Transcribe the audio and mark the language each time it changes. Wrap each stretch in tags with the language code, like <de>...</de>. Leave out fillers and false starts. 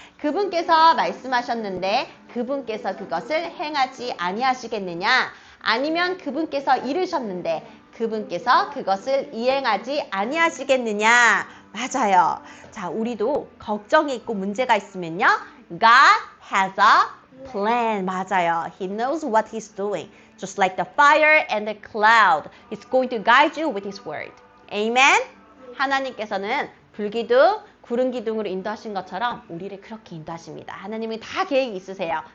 <ko>그분께서 말씀하셨는데 그분께서 그것을 행하지 아니하시겠느냐? 아니면 그분께서 이르셨는데 그분께서 그것을 이행하지 아니하시겠느냐? 맞아요. 자, 우리도 걱정이 있고 문제가 있으면요.</ko> <en>God has a plan.</en> <ko>맞아요.</ko> <en>He knows what he's doing. Just like the fire and the cloud. He's going to guide you with his word. Amen?</en> <ko>하나님께서는 불기둥, 구름 기둥으로 인도하신 것처럼 우리를 그렇게 인도하십니다. 하나님은 다 계획이 있으세요.</ko>